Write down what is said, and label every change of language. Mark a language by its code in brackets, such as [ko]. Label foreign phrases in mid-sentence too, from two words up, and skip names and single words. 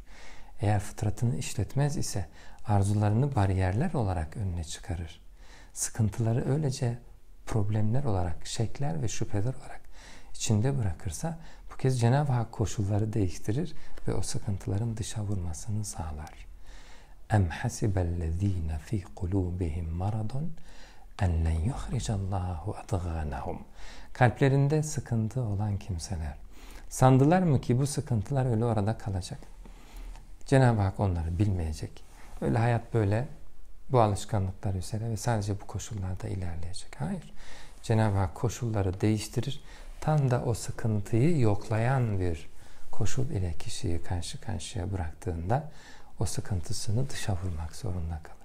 [tr] Eğer fıtratını işletmez ise arzularını bariyerler olarak önüne çıkarır. Sıkıntıları öylece problemler olarak, şekler ve şüpheler olarak içinde bırakırsa bu kez Cenab-ı Hak koşulları değiştirir ve o sıkıntıların dışa vurmasını sağlar. [ar] اَمْ حَسِبَ الَّذ۪ينَ ف۪ي قُلُوبِهِمْ مَرَضٌ اَنْ لَنْ يُخْرِجَ اللّٰهُ اَضْغَانَهُمْ [tr] Kalplerinde sıkıntı olan kimseler sandılar mı ki bu sıkıntılar öyle orada kalacak? Cenab-ı Hak onları bilmeyecek. Öyle hayat böyle, bu alışkanlıklar üzere ve sadece bu koşullarda ilerleyecek. Hayır. Cenab-ı Hak koşulları değiştirir. Tam da o sıkıntıyı yoklayan bir koşul ile kişiyi karşı karşıya bıraktığında o sıkıntısını dışa vurmak zorunda kalır.